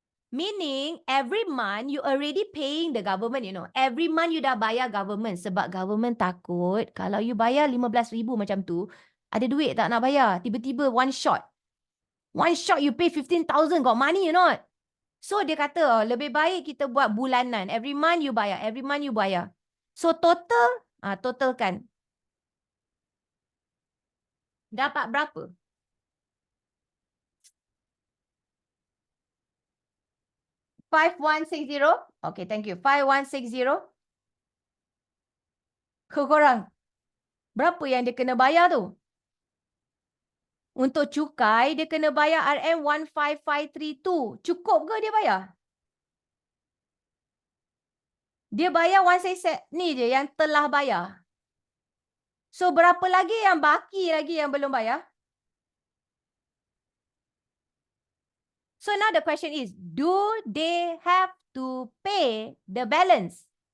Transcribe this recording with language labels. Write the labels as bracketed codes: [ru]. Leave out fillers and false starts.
[en] Meaning, every month you already paying the government, you know. Every month [ms] you dah bayar government. Sebab government takut kalau you bayar 15,000 macam tu, ada duit tak nak bayar? Tiba-tiba [en] one shot. One shot you pay 15,000, got money or not? [ms] So dia kata, lebih baik kita buat bulanan. [en] Every month you bayar, every month you bayar. So total, totalkan. [ms] Dapat berapa? [en] $5,160. Okay, thank you. 5,160. [ms] Korang, berapa yang dia kena bayar tu? Untuk cukai, dia kena bayar RM15532. Cukup ke dia bayar? Dia bayar 166 ni je yang telah bayar. So, berapa lagi yang baki lagi yang belum bayar? [en] So, now the question is, do they have to pay the balance?